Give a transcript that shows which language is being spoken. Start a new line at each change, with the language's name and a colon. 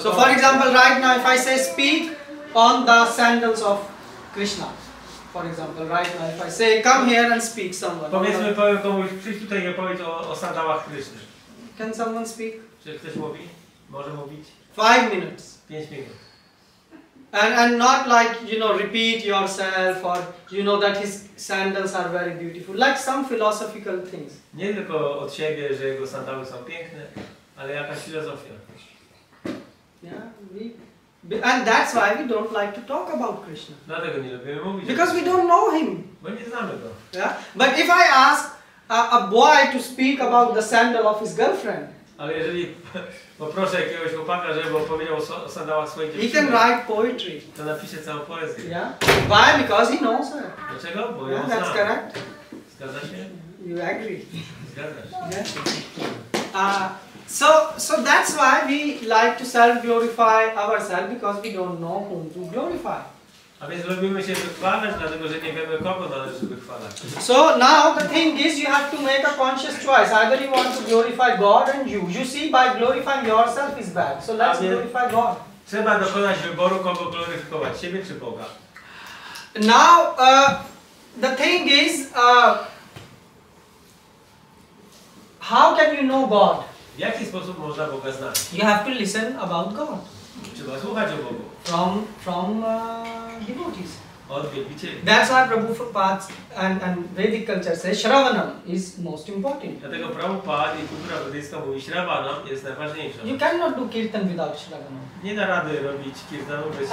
English: So for example, right now if I say speak on the sandals of Krishna, for example, right now if I say come here and speak someone.
Polish: Powiedzmy, powiem komuś, przyjdź tutaj i opowiedz o sandałach Kryszny.
English: Can someone speak?
Polish: Czy ktoś mówi? Może mówić?
English: 5 minutes.
Polish: 5 minut.
English: And not like, repeat yourself or that his sandals are very beautiful. Like some philosophical things.
Polish: Nie tylko od siebie, że jego sandały są piękne, ale jakaś filozofia.
English: Yeah, and that's why we don't like to talk about Krishna.
Polish: Dlatego nie lubimy mówić.
English: Because we don't know him.
Polish: Bo nie znamy go.
English: Yeah? But if I ask a boy to speak about the sandal of his girlfriend,
Polish: ale jeżeli poproszę jakiegoś chłopaka, żeby opowiedział o sandałach swojej dziewczyny,
English: he can write poetry.
Polish: To napisze całą poezję.
English: Yeah. Why? Because he knows her.
Polish: Dlaczego? Bo ją
English: That's
Polish: zna.
English: correct.
Polish: Zgadza się?
English: You agree?
Polish: Zgadza się.
English: Yeah. So that's why we like to self-glorify ourselves, because we don't know whom to glorify.
Polish: A więc lubimy się wychwalać, dlatego że nie wiemy, kogo należy wychwalać.
English: So now the thing is, you have to make a conscious choice. Either you want to glorify God and you. You see, by glorifying yourself is bad. So let's glorify God.
Polish: Trzeba dokonać wyboru, kogo gloryfikować, siebie czy Boga.
English: Now, the thing is, how can you know God?
Polish: W jaki sposób można Boga znać?
English: You have to listen about God.
Polish: Trzeba słuchać o Bogu.
English: From devotees.
Polish: Od wielbicieli.
English: That's why Prabhupada and Vedic culture says Shravanam is most important.
Polish: Dlatego Prabhupada i kultura wedyjska mówi, Shravanam jest najważniejsza.
English: You cannot do kirtan without Shravanam.
Polish: Nie da rady robić kirtanu bez